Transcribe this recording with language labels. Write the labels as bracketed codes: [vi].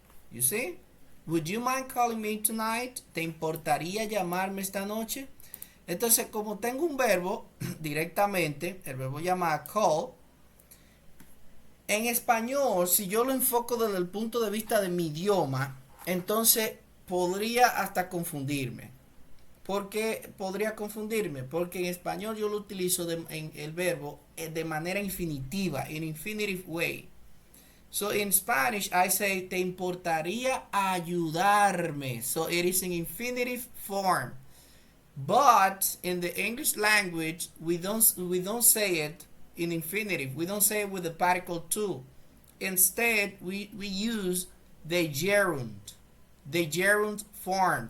[en] You see? Would you mind calling me tonight? [es] ¿Te importaría llamarme esta noche? Entonces, como tengo un verbo directamente, el verbo llamar call, en español, si yo lo enfoco desde el punto de vista de mi idioma, entonces podría hasta confundirme. ¿Por qué podría confundirme? Porque en español yo lo utilizo en el verbo de manera infinitiva, [en] in infinitive way. So in Spanish, I say, [es] ¿te importaría ayudarme? [en] So it is in infinitive form. But in the English language, we don't say it in infinitive. We don't say it with the particle to. Instead, we use the gerund form.